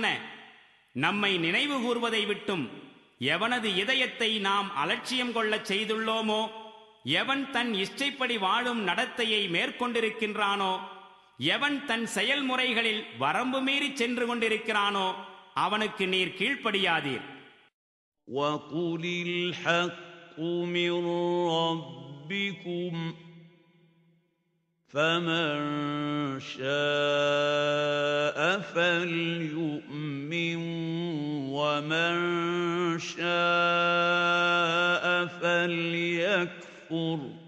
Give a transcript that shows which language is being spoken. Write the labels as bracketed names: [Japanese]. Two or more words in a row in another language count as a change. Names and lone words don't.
[Tamil] நம்மை நினைவு கூர்வதை விட்டும் எவனது இதயத்தை நாம் அலட்சியம் கொள்ளச் செய்துள்ளோமோ, எவன் தன் இஷ்டைப்படி வாழும் நடத்தையை மேற்கொண்டிருக்கின்றானோ, எவன் தன் செயல்முறைகளில் வரம்பு மீறி சென்று கொண்டிருக்கிறானோ அவனுக்கு நீர் கீழ்ப்படியாதீர். [Arabic] وَقُلِ الْحَقُّ مِنْ رَبِّكُمْ فَمَنْ شَاءَ فَلْيُؤْمِنْ وَمَنْ شَاءَ فَلْيَكْفُرْ.